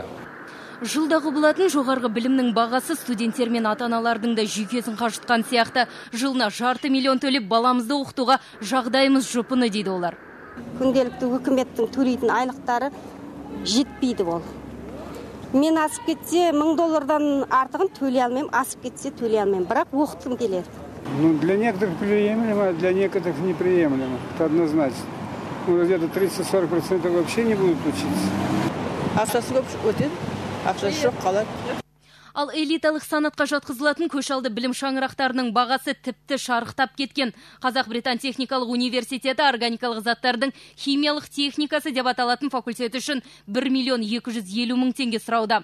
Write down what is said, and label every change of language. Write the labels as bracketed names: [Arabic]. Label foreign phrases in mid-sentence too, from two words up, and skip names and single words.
[Kazakh] Жылдағы болатын жоғарғы білімнің бағасы студенттер мен ата-аналардың да жүйкесін қажытқан сияқты. Жылына жарты миллион төлеп баламызды оқытуға жағдайымыз жұпыны дейді олар. Күнделікті үкіметтің төлейтін айлықтары жетпейді ол. Мен асып кетсе $1000 артығын төлей алмаймын, асып кетсе төлей алмаймын, бірақ оқытқым келеді. [Russian] Для некоторых приемлемо, для некоторых неприемлемо. Это однозначно. Где-то 30-40% вообще не будут учиться. [Kazakh] Ақшасы көп өтеді. Ақшасы жоқ қалады. Ал элиталық санатқа жатқызылатын көш алды білім шаңырақтарының бағасы тіпті шарықтап кеткен. Қазақ-Британ техникалық университеті органикалық заттардың химиялық техникасы деп аталатын факультет үшін 1,250 мың теңге сұрауда.